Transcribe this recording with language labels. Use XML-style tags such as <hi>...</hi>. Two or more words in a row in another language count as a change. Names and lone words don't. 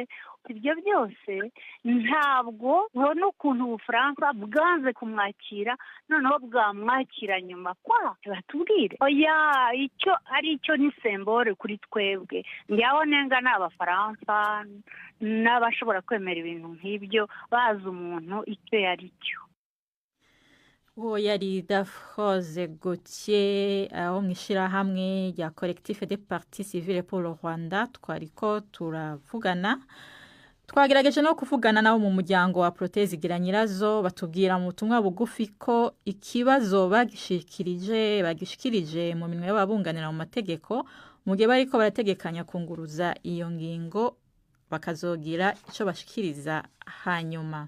<rw>Ibyo byose ntabwo ubona ukuntu Ubufaransa bwanze kumwakira noneho bwamwakira nyuma kwa batubwire oya icyo ari cyo ni sembore kuri twebwe. Njyaho nenga n'Abafaransa n'abashobora kwemera ibintu nk'ibyo bazi umuntu icyo yari cyo. uwo yari Dafroze Gauthier aho mu ishyirahamwe rya Collectif des Partis Civils pour le Rwanda.</rw> <rn>Twariko turavugana, twagerageje no kuvugana nabo mu muryango wa Proteze Giranyirazo, batubwira mu butumwa bugufi ko ikibazo bagishikirije mu minwe y'ababunganira mu mategeko mu gihe bariko barategekanya kunguruza iyo ngingo bakazogira icyo bashikiriza hanyuma.</rn>